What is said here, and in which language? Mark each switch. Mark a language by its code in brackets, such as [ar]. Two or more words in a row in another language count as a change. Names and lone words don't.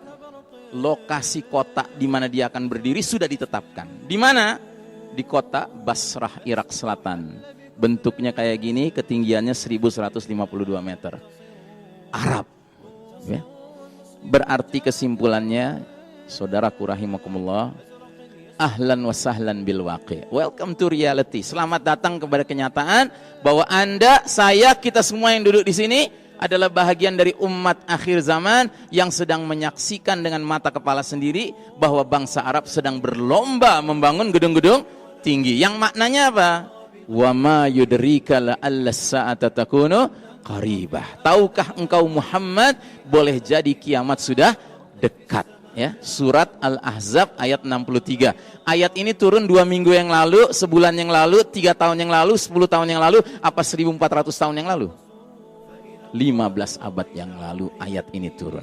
[id] Lokasi kota di mana dia akan berdiri sudah ditetapkan. Di mana? Di kota Basrah, Irak Selatan. Bentuknya kayak gini, ketinggiannya 1152 meter. Arab. Ya. Berarti kesimpulannya, saudaraku rahimakumullah, [ar] أهلا وسهلا بالواقع'. [en] Welcome to reality. [id] Selamat datang kepada kenyataan bahwa Anda, saya, kita semua yang duduk di sini adalah bahagian dari umat akhir zaman yang sedang menyaksikan dengan mata kepala sendiri bahwa bangsa Arab sedang berlomba membangun gedung-gedung tinggi. Yang maknanya apa? [ar] وما يدريك لعل الساعة تكون قريبة. [id] Tahukah engkau Muhammad, boleh jadi kiamat sudah dekat. Ya, surat Al-Ahzab ayat 63. Ayat ini turun 2 minggu yang lalu, sebulan yang lalu, 3 tahun yang lalu, 10 tahun yang lalu, apa 1400 tahun yang lalu? 15 abad yang lalu ayat ini turun.